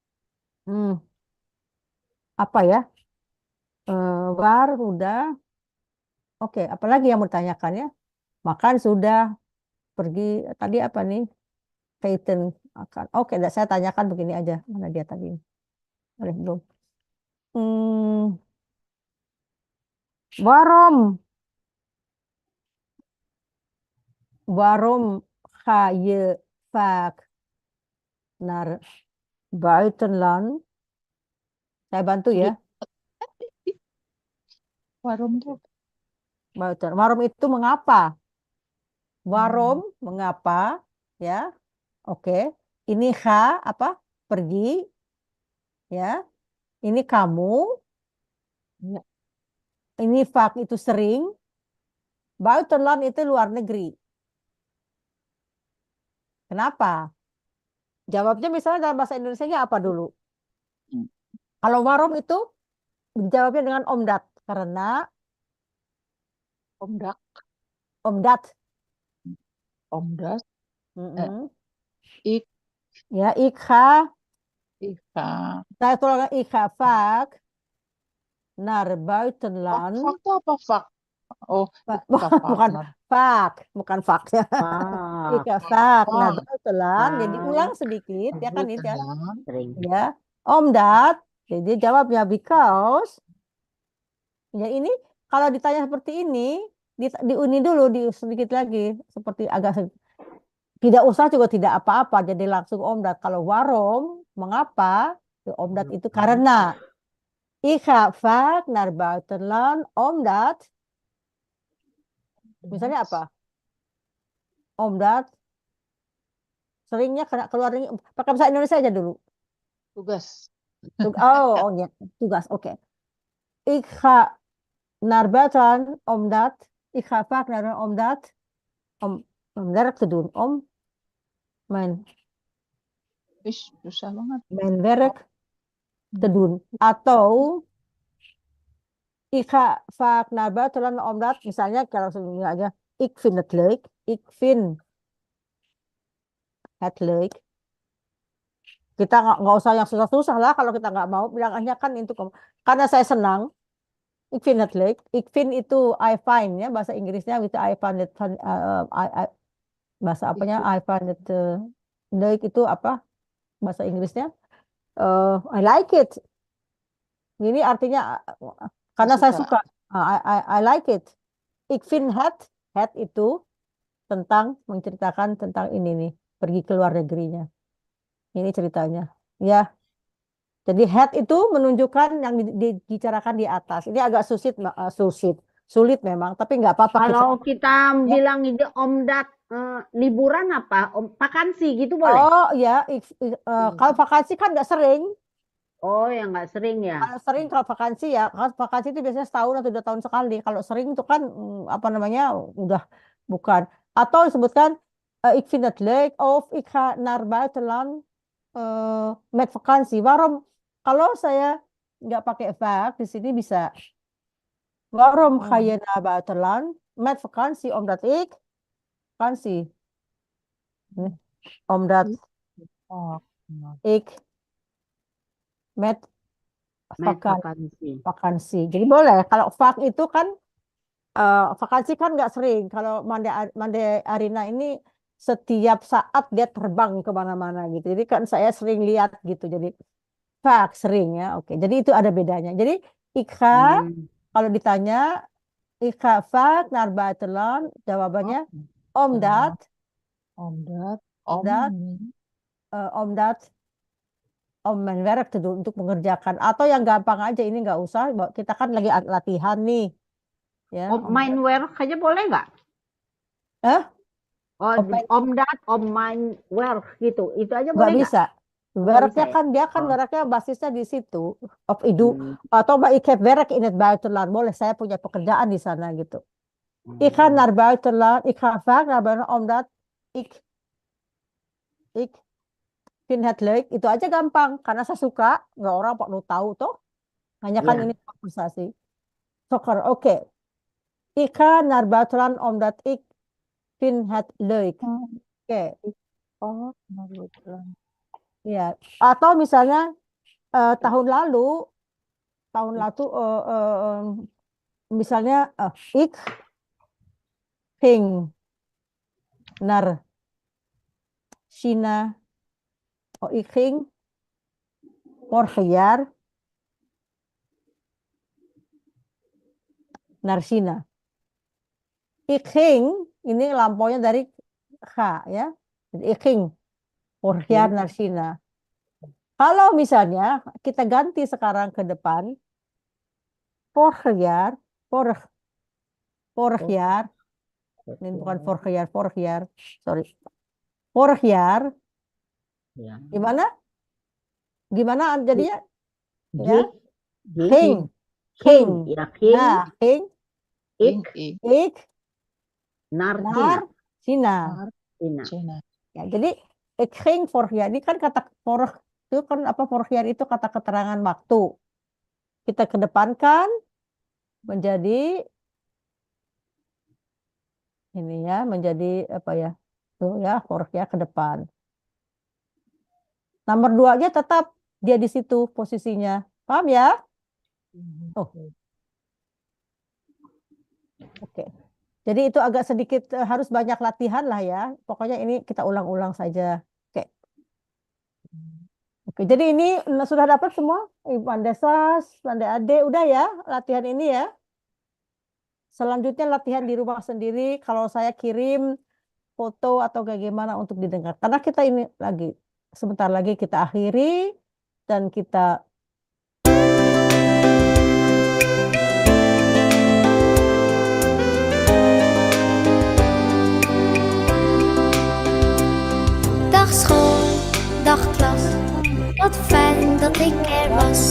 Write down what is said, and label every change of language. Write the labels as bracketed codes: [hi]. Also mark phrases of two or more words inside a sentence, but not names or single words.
[id] Apa ya? Waar udah. Oke, apalagi yang mau ditanyakan ya? Makan sudah, pergi tadi apa nih? Kaitan akan. Oke, saya tanyakan begini aja. Mana dia tadi? Belum. [nl] Waarom ga je vaak naar buitenland? [id] Saya bantu ya. Waarom itu mengapa? Waarom mengapa? Ya, oke. Ini ga apa? Pergi. Ya. Ini kamu. Ya. Ini vaak itu sering. Buitenland itu luar negeri. Kenapa? Jawabnya misalnya dalam bahasa Indonesianya apa dulu? Kalau waarom itu dijawabnya dengan omdat. Karena omdat. [nl] Ik ga. [id] Saya tuliskan [nl] ik ga vaak naar buitenland. [id] Vak itu apa vak? Oh, bukan fak, bukan fak ya. Ika fak. Nah, betulan. Jadi ulang sedikit ya kan itu ya. Ya, omdat. Jadi dia jawabnya because. Ya ini kalau ditanya seperti ini, diuni dulu, sedikit lagi, seperti agak tidak usah juga tidak apa-apa, jadi langsung omdat. Kalau warom, mengapa? Omdat itu karena. [nl] Ik ga vaak naar buitenland omdat. [id] Misalnya apa? Omdat seringnya keluarnya pakai bahasa Indonesia aja dulu. Tugas. Oh ya, tugas. Oke. [nl] Ik ga naar buitenland omdat. Ik ga vaak naar omdat. Om werk te doen. Om mijn [id] susah banget. [nl] Mijn werk te doen. Atau ik ga vaak naar buitenland omdat, [id] misalnya kalau sebelumnya aja, [nl] ik vind het leuk. Ik vind het leuk. [id] Kita nggak usah yang susah-susah lah kalau kita nggak mau, bilang aja kan itu karena saya senang. [nl] Ik vind het leuk. Ik vind [id] itu [en] I find [id] ya, bahasa Inggrisnya itu [en] I find it [id] bahasa apanya [en] I find it [id] leuk itu apa bahasa Inggrisnya? [en] I like it. [id] Ini artinya karena saya suka. [en] I like it. [nl] Ik vind het [id] itu tentang menceritakan tentang ini nih, pergi ke luar negerinya. Ini ceritanya. Ya. Jadi het itu menunjukkan yang dibicarakan di atas. Ini agak sulit memang, tapi nggak apa-apa. Kalau kita bilang itu omdat liburan apa? Vakansi gitu boleh? Oh ya, kalau vakansi kan nggak sering. Oh, yang nggak sering ya? Kalau sering, kalau vakansi ya, kalau vakansi itu biasanya setahun atau 2 tahun sekali. Kalau sering itu kan apa namanya udah bukan. Atau disebutkan [nl] ik vind het leuk of ik ga naar buitenland met vakantie. Waarom? [id] Kalau saya nggak pakai vak di sini bisa. [nl] Waarom ga je naar buitenland met vakantie? Omdat ik vakantie. Omdat ik met vakansi. [id] Jadi boleh. Kalau vak itu kan vakansi kan nggak sering. Kalau Mande Arina ini setiap saat dia terbang kemana-mana gitu. Jadi kan saya sering lihat gitu. Jadi vak sering ya. Oke. Jadi itu ada bedanya. Jadi Ika kalau ditanya [nl] Ika vak naar buitenland, [id] jawabannya [nl] omdat om mijn werk te doen, [id] untuk mengerjakan. Atau yang gampang aja, ini nggak usah, kita kan lagi latihan nih. Ya, [nl] mijn werk [id] aja boleh nggak? [nl] Omdat, om mijn werk [id] gitu, itu aja boleh nggak? Bisa. Werknya kan dia kan werknya basisnya di situ. [nl] Of [id] idu atau [nl] ik heb werk in het buitenland, [id] boleh saya punya pekerjaan di sana gitu. [nl] Ik ga naar buitenland, ik ga vaak naar buitenland omdat ik vind het leuk, [id] itu aja gampang karena saya suka, nggak orang perlu tahu toh. Hanya kan ini konversasi. Soccer, oke. [nl] Ik ga naar buitenland omdat ik vind het leuk. [id] Oke. Ya, atau misalnya tahun lalu misalnya [nl] ik ging naar China. Oh, ik ging vorig jaar naar China. Ik ging, [id] ini lampaunya dari ga ya. [nl] Jadi ik ging vorig jaar naar China. [id] Kalau misalnya kita ganti sekarang ke depan, [nl] vorig jaar, [id] ini bukan [nl] vorig jaar, [id] sorry. [nl] Vorig jaar, [id] gimana jadinya? Ya, ging. Ya, Nah, [nl] ging. Ik naar China. Ya, jadi ik ging vorig jaar. [id] Ini kan kata vorig itu kan apa, [nl] vorig jaar [id] itu kata keterangan waktu. Kita kedepankan menjadi ini ya, menjadi apa ya? Tuh ya, [nl] vorig jaar [id] ke depan. Nomor 2-nya tetap dia di situ posisinya. Paham ya? Oh. Oke. Jadi itu agak sedikit harus banyak latihan lah ya. Pokoknya ini kita ulang-ulang saja. Oke. Oke, jadi ini sudah dapat semua? Ibu Andesas, Pandai Ade, udah ya latihan ini ya. Selanjutnya latihan di rumah sendiri. Kalau saya kirim foto atau kayak gimana untuk didengar. Karena kita ini lagi, sebentar lagi kita akhiri dan kita [nl] Dag school, dag klas, wat fijn dat ik er was.